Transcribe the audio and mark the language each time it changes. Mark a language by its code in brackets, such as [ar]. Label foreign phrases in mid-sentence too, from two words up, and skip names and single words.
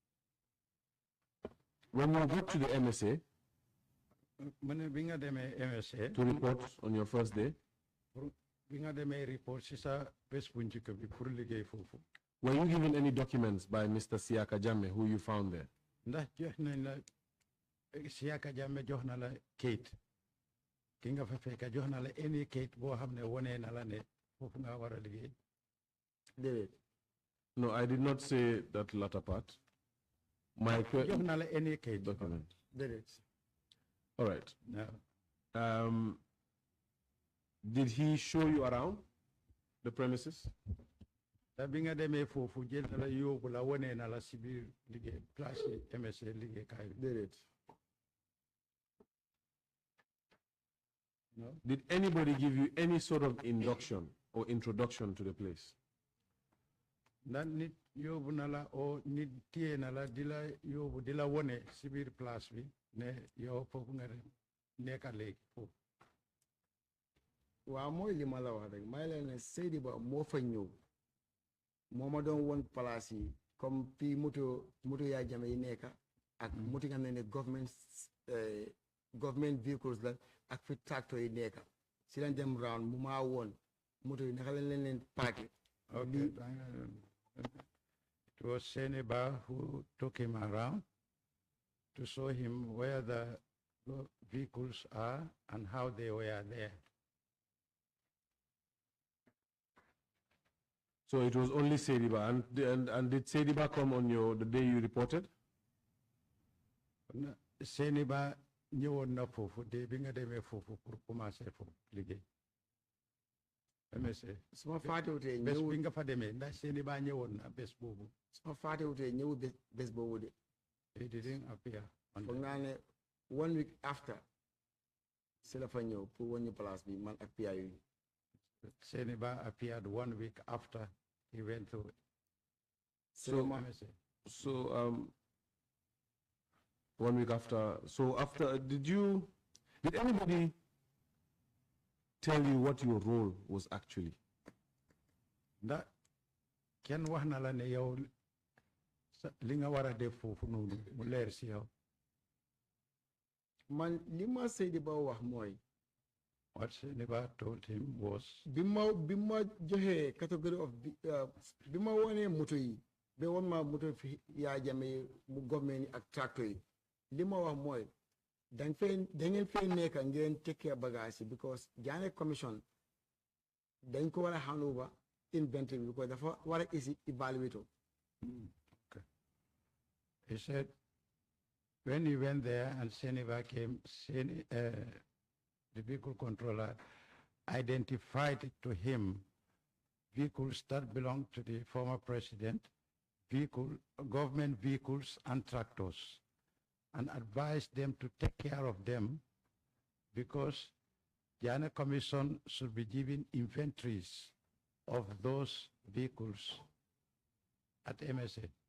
[en] When you got to the MSA to report on your first day, were you given any documents by Mr. Siaka Jammeh who you found there? [wo] Siaka Jammeh jox na la kayit ki nga fa fekk jox na la any kayit boo xam ne wone na la ne foofu nga war a liggéey. [en] No, I did not say that latter part. My [wo] jox na la any kayit [en] document. [wo] Déedéet. [en] All right. No. Did he show you around the premises? [wo] Bi nga demee foofu jël na la yóbbu la wone na la si biir liggéey place MSA liggéeykaay bi. Déedéet. [en] No. Did anybody give you any sort of induction or introduction to the place? [wo] Ndax nit yóbbu na la o nit téye na la di la yóbbu di la wone si biir place bi ne yow foofu nga nekka léegi foofu. Waaw mooy li ma la wax rek may leen ne Seydi Ba moo fa ñëw moo ma doon won place yi comme fii moto yaa Jammeh yi nekk ak moto nga xam ne [en] government vehicles [wo] la ak fi tractor yi nekk si lañ dem round mu maa woon moto yi naka lañ leen paake. [en] Okay. It was Seneba who took him around to show him where the vehicles are and how they were there. So it was only Sediba, and did Sediba come on the day you reported? [wo] Sediba ñëwoon na foofu de bi nga demee foofu [fr] pour commencer [wo] foofu liggéey. MSA. Suma fàttewutee bés bi nga fa demee ndax Sediba ñëwoon na bés boobu. Suma fàttewutee ñëw bés boobu de. [en] He didn't appear. [wo] Foog naa ne [en] 1 week after [wo] si la fa ñëw pour woon ñu place bi man ak PIU. [en] Seniba appeared 1 week after he went to MSA. So 1 week after. So after, did anybody tell you what your role was actually? [wo] That ken wax na la ne yow li nga war a def foofu noonu mu leer si yow. Man li ma Seniba wax mooy. [en] What Seniba told him was. [wo] Bima joxe [en] category of [wo] bima wone moto yi be won ma moto fi ya Jammeh mu government ak tractor yi li ma wax mooy da ngeen fee nekk ngeen tekkee bagage yi because Jammeh commission dañ ko war a [en] hand over inventory [wo] because dafa war a isi evaluator. [en] Okay. He said when he went there and Seniba came, the vehicle controller identified to him vehicles that belonged to the former president, government vehicles and tractors, and advised them to take care of them because the Jammeh Commission should be given inventories of those vehicles at MSA.